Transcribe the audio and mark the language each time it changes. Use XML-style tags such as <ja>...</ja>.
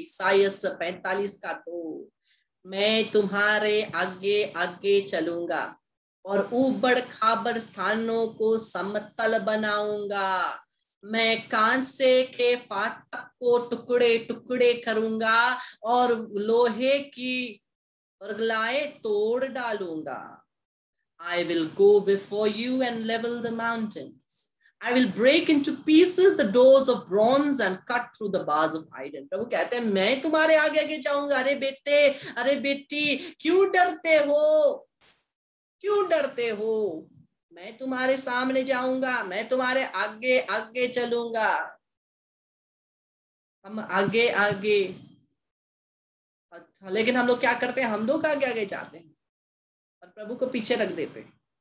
<hi>ईसाइयास 45 का 2, मैं तुम्हारे आगे आगे चलूंगा और ऊबड़ खाबड़ स्थानों को समतल बनाऊंगा। मैं कांसे के फाटक को टुकड़े टुकड़े करूंगा और लोहे की परगलाएं तोड़ डालूंगा।</hi> <en>I will go before you and level the mountains. I will break into pieces the doors of bronze and cut through the bars of iron.</en> <hi>प्रभु कहते हैं, मैं तुम्हारे आगे आगे जाऊंगा। अरे बेटे, अरे बेटी, क्यों डरते हो? क्यों डरते हो? मैं तुम्हारे सामने जाऊंगा, मैं तुम्हारे आगे आगे चलूंगा। हम आगे आगे, लेकिन हम लोग क्या करते हैं? हम लोग आगे आगे जाते हैं और प्रभु को पीछे रख देते हैं।</hi>